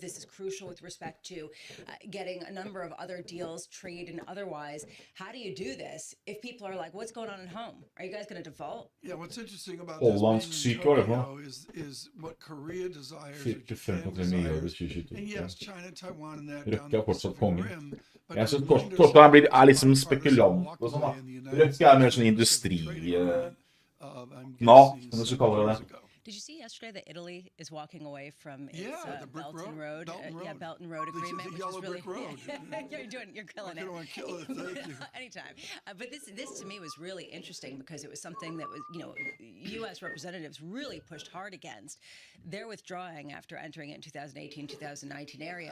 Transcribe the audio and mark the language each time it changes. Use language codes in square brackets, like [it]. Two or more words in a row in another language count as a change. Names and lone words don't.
[en] This is crucial with respect to getting a number of other deals, trade and otherwise. How do you do this if people are like, what's going on at home? Are you guys going to default? Yeah, what's interesting about this is what Korea desires, what Japan desires, and yes, China, Taiwan, and that down the Pacific Rim. [no] Jeg synes Torstein er liksom spekulant og sånn da. Røkke er mer sånn industri... kan du så kalle det. [en] Did you see yesterday that Italy is walking away from its Belt and Road agreement, which is really you're killing it. Kill it. Thank you. Anytime. But this to me was really interesting because it was something that was U.S. representatives really pushed hard against. They're withdrawing after entering it in 2018-2019 area.